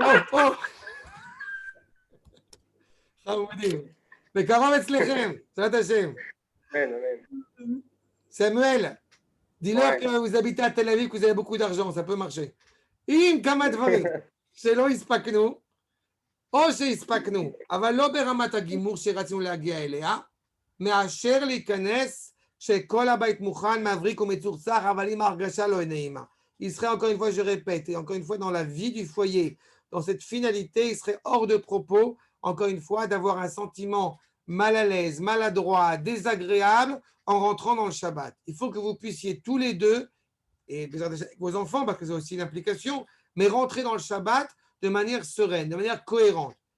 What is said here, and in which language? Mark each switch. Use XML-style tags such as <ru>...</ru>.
<he>פה. חמודים. בקרוב אצלכם, בעזרת השם. Amen, amen.</he> <fr>Samuel, dis-leur Ouais. que vous habitez à Tel Aviv, que vous avez beaucoup d'argent, ça peut marcher.</fr> <he>אם כמה דברים שלא הספקנו, או שהספקנו, אבל לא ברמת הגימור שרצינו להגיע אליה, מאשר להיכנס שכל הבית מוכן, מבריק ומצורצח, אבל עם ההרגשה לא נעימה.</he> <fr>Il serait, encore une fois, je répète, et encore une fois, dans la vie du foyer, dans cette finalité, il serait hors de propos, encore une fois, d'avoir un sentiment mal à l'aise, maladroit, désagréable en rentrant dans le Shabbat. Il faut que vous puissiez tous les deux, et avec vos enfants, parce que c'est aussi une implication, mais rentrer dans le Shabbat de manière sereine, de manière cohérente.</fr>